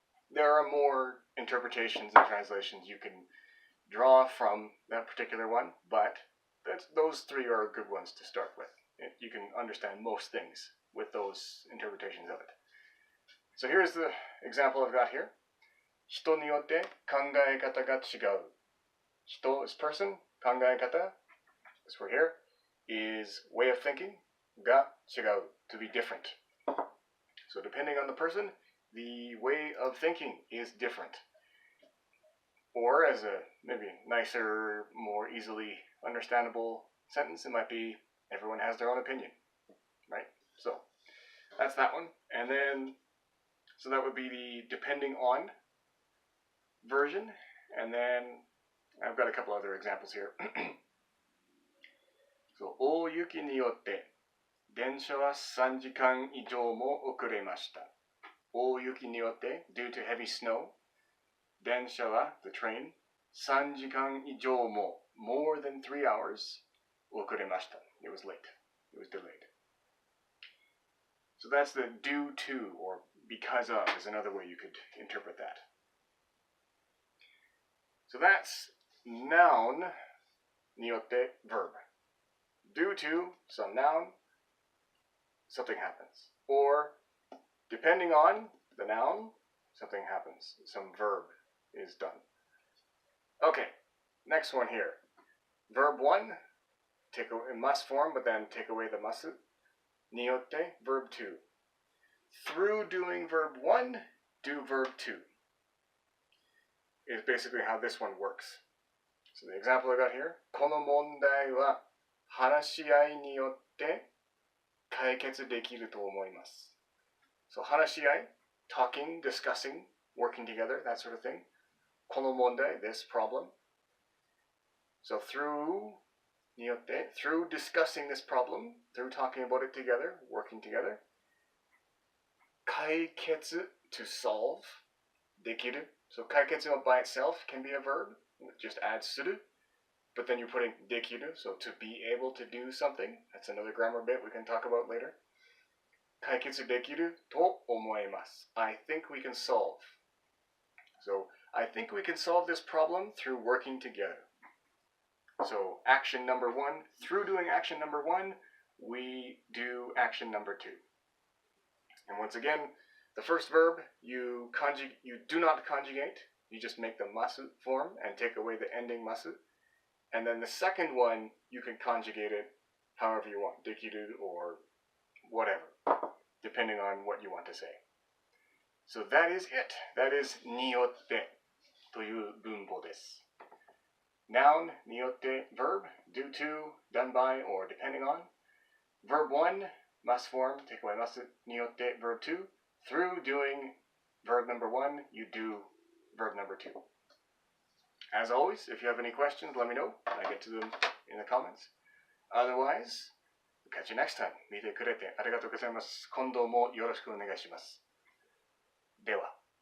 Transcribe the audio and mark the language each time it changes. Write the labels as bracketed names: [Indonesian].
[English] There are more interpretations and translations you can draw from that particular one, but those three are good ones to start with. You can understand most things with those interpretations of it. So here's the example I've got here. [Japanese] 人によって考え方が違う. [English] 人 is person, 考え方, this word here, is way of thinking, [Japanese] が違う, [English] to be different. So depending on the person, the way of thinking is different. Or as a maybe nicer, more easily understandable sentence, it might be everyone has their own opinion, right? So that's that one. And then, so that would be the depending on version. And then I've got a couple other examples here. So, [Japanese] 大雪によって電車は3時間以上も遅れました。大雪によって [English] due to heavy snow, [Japanese] 電車は [English] the train, [Japanese] 3時間以上も [English] more than 3 hours [Japanese] 遅れました. [English] It was late. It was delayed. So that's the due to or because of is another way you could interpret that. So that's noun によって verb. Due to some noun, something happens. Or depending on the noun, something happens. Some verb is done. Okay, next one here. Verb 1, take away must form, but then take away the masu. によって verb 2. Through doing verb 1, do verb 2. Is basically how this one works. So the example I got here. [Japanese] この問題は話し合いによって解決できると思います. [English] So 話し合い, talking, discussing, working together, that sort of thing. [Japanese] この問題, [English] this problem. So through [Japanese] によって, [English] through discussing this problem, through talking about it together, working together. 解決 to solve, できる. So 解決 by itself can be a verb, just add する. But then you're putting できる, so to be able to do something. That's another grammar bit we can talk about later. [Japanese] 解決できると思います. [English] I think we can solve. So I think we can solve this problem through working together. So action number 1, through doing action number 1, we do action number 2. And once again, the first verb, you do not conjugate. You just make the masu form and take away the ending masu. And then the second one, you can conjugate it however you want, できる or whatever, depending on what you want to say. So that is it. That is [Japanese] によってという文法です. [English] Noun, によって verb, due to, done by, or depending on. Verb 1, must form, take away must, によって verb 2. Through doing verb number 1, you do verb number 2. As always, if you have any questions, let me know. I get to them in the comments. Otherwise, we'll catch you next time. [Japanese] 見てくれてありがとうございます。今度もよろしくお願いします。では。